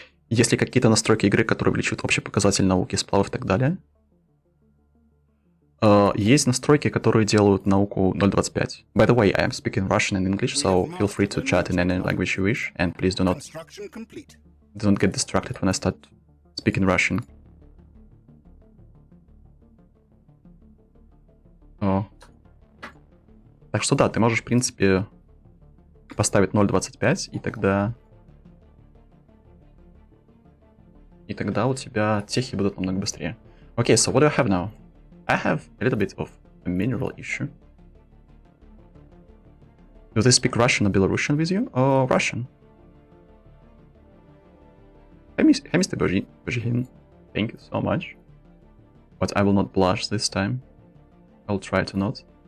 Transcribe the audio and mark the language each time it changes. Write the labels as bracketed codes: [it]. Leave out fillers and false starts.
[ru] Есть ли какие-то настройки игры, которые увеличивают общий показатель науки, сплавов и так далее? Есть настройки, которые делают науку 0.25. [en] By the way, I am speaking Russian and English, so feel free to chat in any language you wish, and please do not get distracted when I start speaking Russian. [ru] Так что да, ты можешь, в принципе, поставить 0.25, и тогда у тебя техи будут намного быстрее. [en] Okay, so what do I have now? I have a little bit of a mineral issue. Do they speak Russian or Belarusian with you? Or Russian? Hey, Mr. Bojin, thank you so much. But I will not blush this time. I'll try to not.